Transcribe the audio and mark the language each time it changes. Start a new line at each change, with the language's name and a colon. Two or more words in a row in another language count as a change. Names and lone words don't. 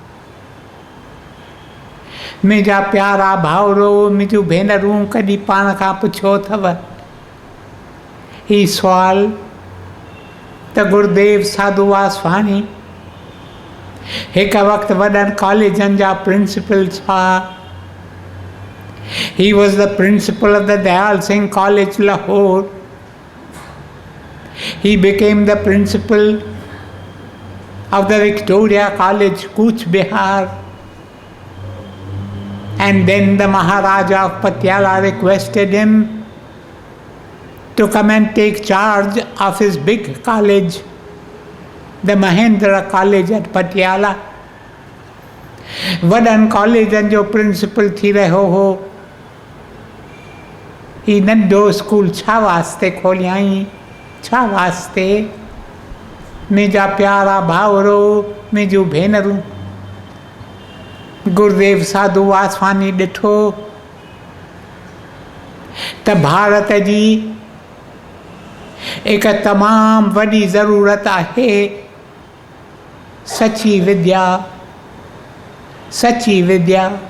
Sindhi: मुंहिंजा प्यारा भाउरो, मुंहिंजूं भेनरूं, कॾहिं पाण खां पुछियो अथव ही सुवाल त गुरुदेव साधू वासवाणी हिकु वक़्तु वॾनि कॉलेजनि जा प्रिंसिपल्स हुआ।
English: He was the principal of the Dayal Singh College, Lahore. He became the principal of the Victoria College, Cooch Behar. And then the Maharaja of Patiala requested him to come and take charge of his big college, the Mahendra College at Patiala.
Sindhi: वॾनि कॉलेजनि जो प्रिंसिपल थी रहियो हो। ही नंढो स्कूल छा वास्ते खोलियाई, छा वास्ते? मुंहिंजा प्यारा भाउरो, मुंहिंजूं भेनरूं, गुरुदेव साधू वासवानी ॾिठो त भारत जी हिकु तमामु वॾी ज़रूरत आहे सची विद्या, सची विद्या।